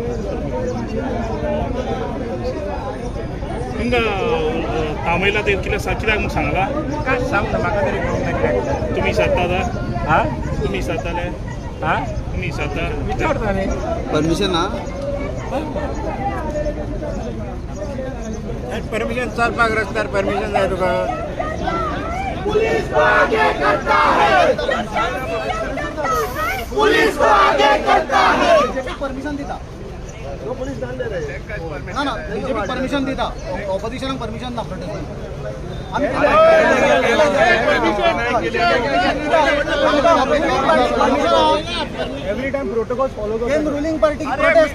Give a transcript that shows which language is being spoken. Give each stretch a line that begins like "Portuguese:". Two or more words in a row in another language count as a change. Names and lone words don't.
Konkani: तुमकां थांबयला ते कित्याक म्हूण सांगला काय सांग ना म्हाका तरी कळूंक ना कित्याक तुम्ही साधता आतां हा तुम्ही साधताले हा तुम्ही साधता विचारता न्ही परमिशन ना परमिशन चलपाक रस्त्यार परमिशन जाय तुका
Hindi: पुलिस को आगे करता है, पुलिस को आगे करता है।
Konkani: परमिशन दिता ना ना बीजेपी परमिशन दिता ऑपोजिशनाक परमिशन ना
English: every time protocol follow ruling party protest